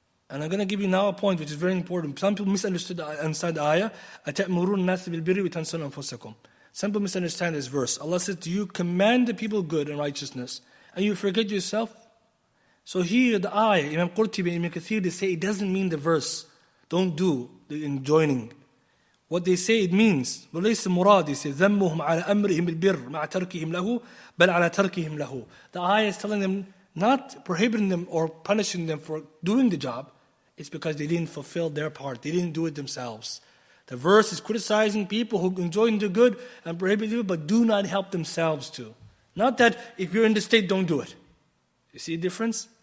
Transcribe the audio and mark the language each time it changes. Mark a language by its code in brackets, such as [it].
[en] And I'm going to give you now a point which is very important. Some people misunderstood inside the ayah, [ar] أَتَأْمُرُونَ النَّاسِ بِالْبِرِّ وَتَنْسَوْنَ أَنفُسَكُمْ. [en] Some people misunderstand this verse. Allah says, do you command the people good and righteousness, and you forget yourself? So here, the ayah, Imam Qurtubi and Ibn Kathir, they say it doesn't mean the verse. Don't do the enjoining. What they say it means, [ar] وَلَيْسَ مُرَادِ, [en] they say, [ar] ذَمُّهُمْ عَلَى أَمْرِهِمْ الْبِرِّ مَعَ تَرْكِهِمْ لَهُ بَلْ عَلَى تَرْكِهِمْ لَهُ. [en] The ayah is telling them, not prohibiting them or punishing them for doing the job, it's because they didn't fulfill their part. They didn't do it themselves. The verse is criticizing people who enjoy the good and prohibit it, but do not help themselves to. Not that if you're in the state, don't do it. You see a difference?